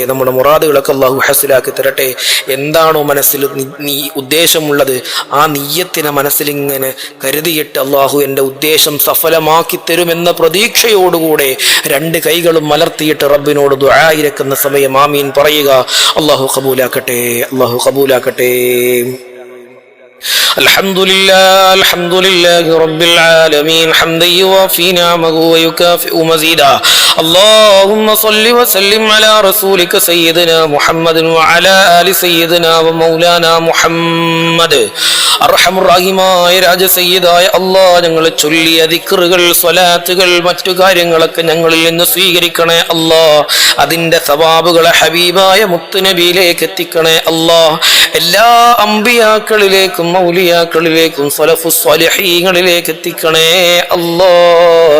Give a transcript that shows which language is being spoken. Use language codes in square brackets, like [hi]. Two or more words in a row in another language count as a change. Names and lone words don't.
[ml] നമ്മുടെ മുറാദുകളൊക്കെ അള്ളാഹു ഹസിലാക്കി തരട്ടെ. എന്താണോ മനസ്സിൽ നീ ഉദ്ദേശമുള്ളത്, ആ നിയ്യത്തിനെ മനസ്സിലിങ്ങനെ കരുതിയിട്ട് അള്ളാഹു എൻ്റെ ഉദ്ദേശം സഫലമാക്കി തരുമെന്ന പ്രതീക്ഷയോടുകൂടെ രണ്ട് കൈകളും മലർത്തിയിട്ട് റബ്ബിനോട് ദുആയിരക്കുന്ന സമയം ആമീൻ പറയുക. അള്ളാഹു കബൂലാക്കട്ടെ, അള്ളാഹു കബൂലാക്കട്ടെ. [ar] الحمد لله رب العالمين حمدا يوافي نعمه ويكافئ مزيدا. اللهم صل وسلم على رسولك سيدنا محمد وعلى آل سيدنا ومولانا محمد. [ml] അർഹമുറാഹിമായ രാജസയ്യിദായ അല്ലാഹ്, ഞങ്ങൾ ചൊല്ലിയ ദിക്റുകൾ, സ്വലാത്തുകൾ, മറ്റു കാര്യങ്ങളൊക്കെ ഞങ്ങളിൽ നിന്ന് സ്വീകരിക്കണേ അല്ലാഹ്. അതിന്റെ സവാബുകളെ ഹബീബായ മുത്തുനബിയിലേക്ക് എത്തിക്കണേ അല്ലാഹ്. എല്ലാ അമ്പിയാക്കളിലേക്കും മൗലിയാക്കളിലേക്കും സലഫുസ് സ്വാലിഹീങ്ങളിലേക്ക് എത്തിക്കണേ അല്ലാഹ്.